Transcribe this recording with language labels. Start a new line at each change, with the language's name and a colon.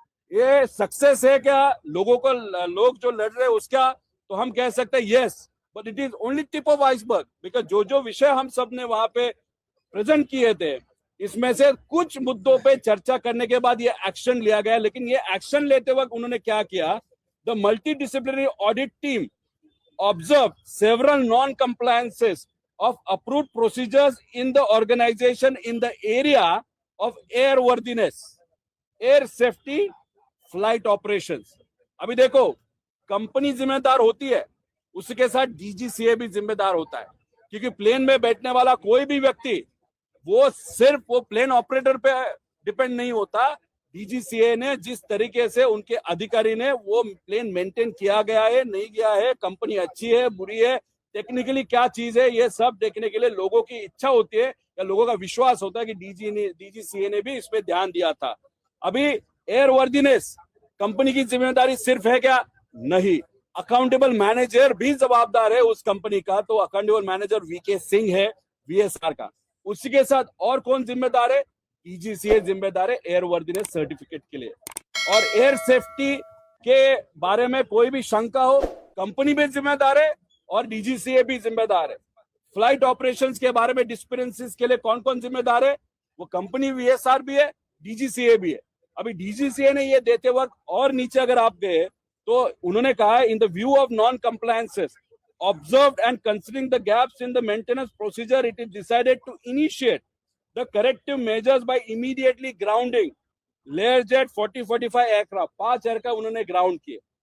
Hindi: ये सक्सेस है क्या लोग जो लड़ रहे हैं उसका, तो हम कह सकते हैं
English: Yes, but it is only tip of iceberg.
Hindi: Because जो विषय हम सब ने वहां पे प्रेजेंट किए थे, इसमें से कुछ मुद्दों पे चर्चा करने के बाद ये एक्शन लिया गया। लेकिन ये एक्शन लेते वक्त उन्होंने क्या किया,
English: The multi disciplinary audit team observe several non compliances of approved procedures in the organization in the area of airworthiness, air safety, flight operations.
Hindi: अभी देखो, कंपनी जिम्मेदार होती है, उसके साथ डीजीसीए भी जिम्मेदार होता है, क्योंकि प्लेन में बैठने वाला कोई भी व्यक्ति वो सिर्फ वो प्लेन ऑपरेटर पे डिपेंड नहीं होता। डीजीसीए ने जिस तरीके से उनके अधिकारी ने वो प्लेन मेंटेन किया गया है, नहीं किया है, कंपनी अच्छी है, बुरी है, टेक्निकली क्या चीज है, ये सब देखने के लिए लोगों की इच्छा होती है या लोगों का विश्वास होता है कि डीजीसीए ने भी इसमें ध्यान दिया था। अभी एयरवर्दीनेस कंपनी की जिम्मेदारी सिर्फ है क्या? नहीं, अकाउंटेबल मैनेजर भी जवाबदार है उस कंपनी का। तो अकाउंटेबल मैनेजर वीके सिंह है वीएसआर का। उसी के साथ और कौन जिम्मेदार है? डीजीसीए जिम्मेदार है एयरवर्दीनेस सर्टिफिकेट के लिए। और एयर सेफ्टी के बारे में कोई भी शंका हो, कंपनी भी जिम्मेदार है और डीजीसीए भी जिम्मेदार है। फ्लाइट ऑपरेशंस के बारे में डिस्पेंसेस के लिए कौन कौन जिम्मेदार है? वो कंपनी वीएसआर भी है, डीजीसीए भी है। अभी डीजीसीए ने ये देते वक्त और नीचे अगर आप गए तो उन्होंने कहा है,
English: in the view of non compliances observed and considering the gaps in the maintenance procedure, it is decided to initiate the corrective measures by immediately grounding Learjet 40-45 aircraft,
Hindi: 5 aircraft उन्होंने ग्राउंड किए।